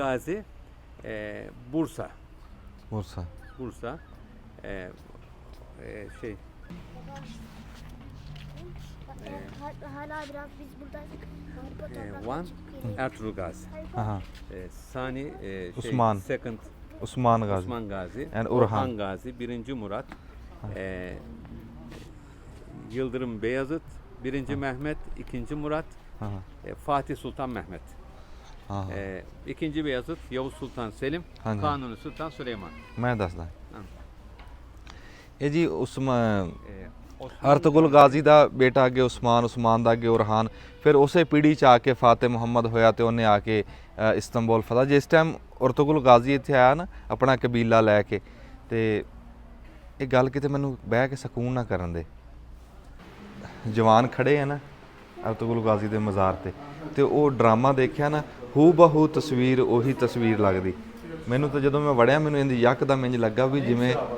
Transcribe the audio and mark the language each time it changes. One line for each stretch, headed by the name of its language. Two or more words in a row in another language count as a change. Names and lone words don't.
Turkish: Gazi Bursa. Bursa Bursa şey Hala biraz biz buradaydık.
English: one Ertuğrul Gazi. हाँ हाँ
Turkish: Sani Osman.
English: second
Turkish: उस्मान गाजी Osman Gazi.
English: And Orhan.
Turkish: Orhan Gazi, 1. Murat. Yıldırım Beyazıt, 1. Mehmet, 2. Murat, हाँ Fatih Sultan Mehmet. हाँ 2. Beyazıt, Yavuz Sultan Selim, हाँ Kanuni Sultan Süleyman.
Punjabi: ਮੈਂ ਦੱਸਦਾ हाँ। ਇਹ ਜੀ ਉਸਮਾਨ Osman ਅਰਤੁਗਰਲ ਗਾਜ਼ੀ ਦਾ ਬੇਟਾ ਅੱਗੇ ਉਸਮਾਨ ਦਾ ਅੱਗੇ ਉਰਹਾਨ ਫਿਰ ਉਸੇ ਪੀੜ੍ਹੀ ਚ ਆ ਕੇ ਫਾਤਿਹ ਮੁਹੰਮਦ ਹੋਇਆ ਤੇ ਉਹਨੇ ਆ ਕੇ ਇਸਤੰਬੁਲ ਫਤਹ ਜਿਸ ਟਾਈਮ ਅਰਤੁਗਰਲ ਗਾਜ਼ੀ ਇੱਥੇ ਆਇਆ ਨਾ ਆਪਣਾ ਕਬੀਲਾ ਲੈ ਕੇ ਤੇ ਇਹ ਗੱਲ ਕਿਤੇ ਮੈਨੂੰ ਬਹਿ ਕੇ ਸਕੂਨ ਨਾ ਕਰਨ ਦੇ ਜਵਾਨ ਖੜੇ ਆ ਨਾ ਅਰਤੁਗਰਲ ਗਾਜ਼ੀ ਦੇ ਮਜ਼ਾਰ ਤੇ ਉਹ ਡਰਾਮਾ ਦੇਖਿਆ ਨਾ ਹੂ ਬਹੂ ਤਸਵੀਰ ਉਹੀ ਤਸਵੀਰ ਲੱਗਦੀ ਮੈਨੂੰ ਤਾਂ ਜਦੋਂ ਮੈਂ ਵੜਿਆ ਮੈਨੂੰ ਇਹਦੀ ਯਕਦਮ ਇੰਜ ਲੱਗਾ ਵੀ ਜਿਵੇਂ